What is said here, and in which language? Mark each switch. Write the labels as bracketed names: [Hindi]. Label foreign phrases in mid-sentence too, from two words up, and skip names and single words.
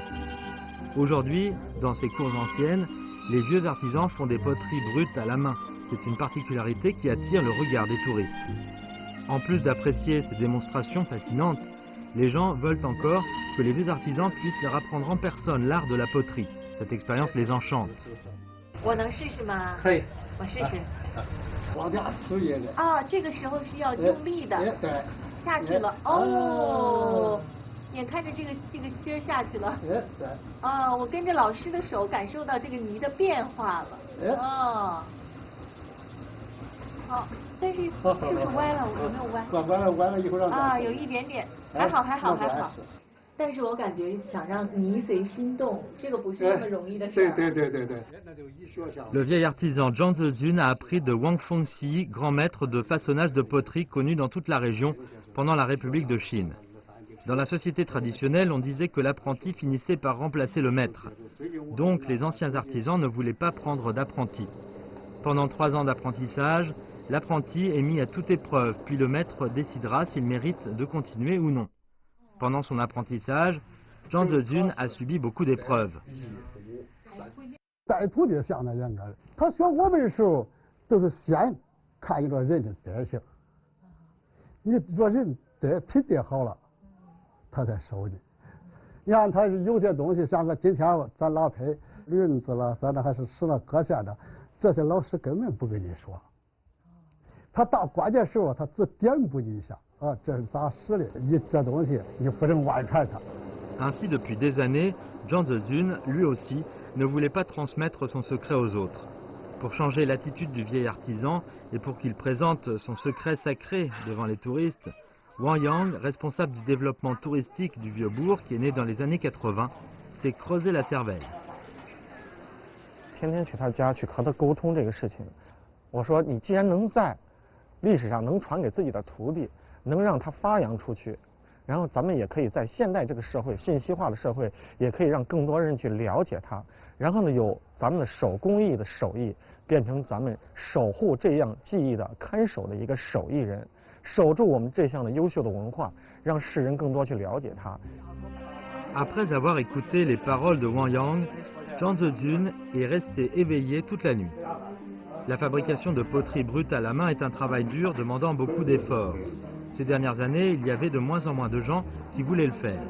[French] Aujourd'hui, dans ces cours anciennes, les vieux artisans font des poteries brutes à la main. C'est une particularité qui attire le regard des touristes. En plus d'apprécier ces démonstrations fascinantes, les gens veulent encore que les vieux artisans puissent leur apprendre en personne l'art de la poterie. Cette expérience les enchante. [Chinese] 我能试试吗？可以，我试试。往下吃也得。啊，这个时候是要用力的。对。下去了。哦。眼看着这个芯儿下去了。对。啊，我跟着老师的手感受到这个泥的变化了。哦。好，但是是不是歪了？有没有歪？歪了，一会儿让。啊，有一点点，还好。但是我感觉想让泥随心动，这个不是那么容易的事儿。对。 [French] Le vieil artisan Zhang Zejun a appris de Wang Fengxi, grand maître de façonnage de poterie connu dans toute la région pendant la République de Chine. Dans la société traditionnelle, on disait que l'apprenti finissait par remplacer le maître. Donc les anciens artisans ne voulaient pas prendre d'apprenti. Pendant 3 ans d'apprentissage, l'apprenti est mis à toute épreuve, puis le maître décidera s'il mérite de continuer ou non. Pendant son apprentissage, Zhang Zejun a subi beaucoup d'épreuves. [Chinese] 带徒弟相当严格的，他选我们的时候都是先看一个人的德行，你若人德品德好了，他才收你。你看他有些东西，像个今天咱拉坯、轮子了，咱这还是使了割线的，这些老师根本不跟你说，他到关键时候他只点拨你一下啊，这是咋使的，你这东西你不能外传它。 [French] Ainsi, depuis des années, Zhang Zejun, lui aussi, ne voulait pas transmettre son secret aux autres. Pour changer l'attitude du vieil artisan et pour qu'il présente son secret sacré devant les touristes, Wang Yang, responsable du développement touristique du vieux bourg qui est né dans les années 80, s'est creusé la cervelle. [Chinese] 天天去他家去和他沟通这个事情，我说你既然能在历史上能传给自己的徒弟，能让他发扬出去。然后咱们也可以在现代这个社会，信息化的社会，也可以让更多人去了解它。然后呢，有咱们的手工艺的手艺，变成咱们守护这样技艺的看守的一个手艺人，守住我们这项的优秀的文化，让世人更多去了解它。 [French] Après avoir écouté les paroles de Wang Yang, Zhang Zejun est resté éveillé toute la nuit. La fabrication de poterie brute à la main est un travail dur demandant beaucoup d'efforts. Ces dernières années, il y avait de moins en moins de gens qui voulaient le faire.